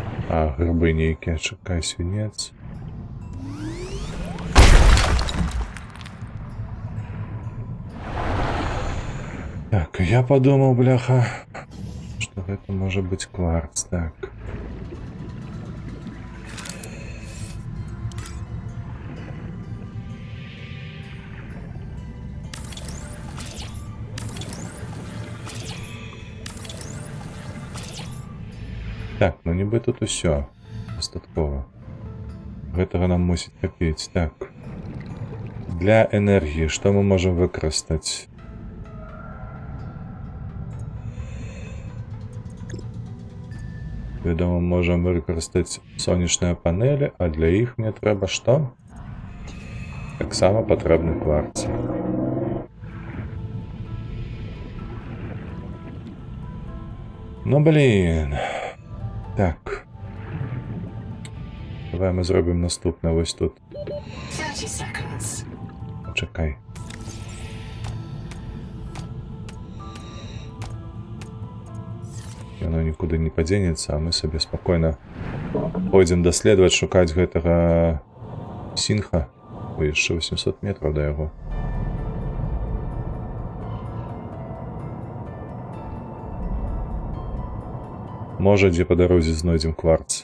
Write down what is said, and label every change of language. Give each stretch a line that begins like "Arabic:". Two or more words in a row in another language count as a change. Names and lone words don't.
Belarusian: А, грибы нейкія, чакай, свінец.
Russian: Так, я подумал, бляха, что это может быть кварц.
Belarusian: Так. Так, ну ніби тут усё дастаткова. Гэтага нам мусіць хапіць. Так. Для энергіі што мы можам выкарыстаць? Вядома, можам выкарыстаць сонечныя панелі, а для іх мне трэба што? Таксама патрэбны кварц. Ну, блін. Так. Давай мы зробім
Ukrainian: наступне ось тут.
English: 30 seconds.
Ukrainian: Чекай.
Belarusian: Яно нікуды не падзенецца, а мы сабе спакойна пойдзем даследаваць, шукаць гэтага сінха. Ой, яшчэ 800 метраў да яго. Можа, дзе па дарозе знойдзем кварц.